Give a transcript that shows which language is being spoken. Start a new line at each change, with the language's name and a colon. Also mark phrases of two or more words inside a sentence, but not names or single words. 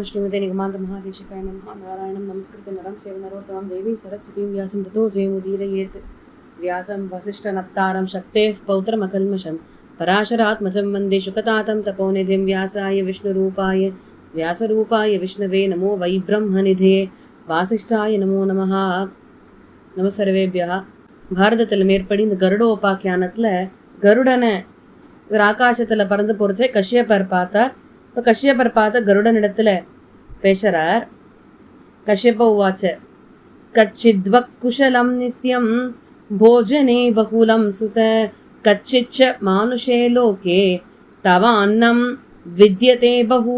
Sanskrit: श्रीमती निगमान्त महादेशिकाय नमः। नारायणं नमस्कृत्य नरं चैव नरोत्तमं देवीं सरस्वतीं व्यासं ततो जयमुदीरयेत्। व्यासं वसिष्ठनप्तारं शक्तेः पौत्रमकल्मषं पराशरात्मजं वन्दे शुकतातं तपोनिधिं व्यासाय विष्णुरूपाय व्यासरूपाय विष्णवे नमो वै ब्रह्मनिधे वासिष्ठाय नमो नमः. नमः सर्वेभ्यः.
Tamil: பாரதத்தில் மேற்படி இந்த கருடோபாக்கியானத்தில் கருடனை இவர் ஆகாசத்தில் பறந்து போகிறச்சே கஷ்யப்பர் பார்த்தார். இப்போ கஷ்யப்பர் பார்த்த கருடனிடத்தில் பேசுகிறார்.
Sanskrit: कश्यप उवाच कच्चित्त्वं कुशलं नित्यं भोजने बहुलं सुत कच्चिच्च मानुषे लोके तव अन्नं विद्यते बहु.